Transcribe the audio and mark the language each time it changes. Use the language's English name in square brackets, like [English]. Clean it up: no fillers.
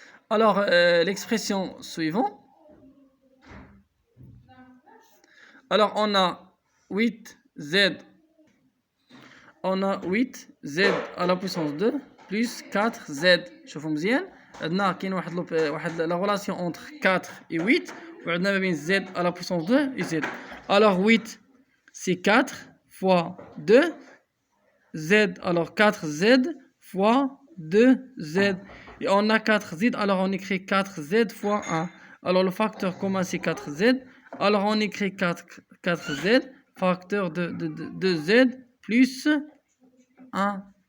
[French] Alors l'expression suivante. Alors on a 8Z. On a 8z à la puissance 2 plus 4z. [Arabic] شوفوا مزيان عندنا كاين واحد لا غولاسيون entre 4 et 8 وعندنا ما بين [French] z à la puissance 2 et z. Alors 8 c'est 4 fois 2 z, alors 4z fois 2z. Et on a 4z, alors on écrit 4z fois 1. Alors le facteur commun c'est 4z. Alors on écrit 4z facteur de 2z plus 1.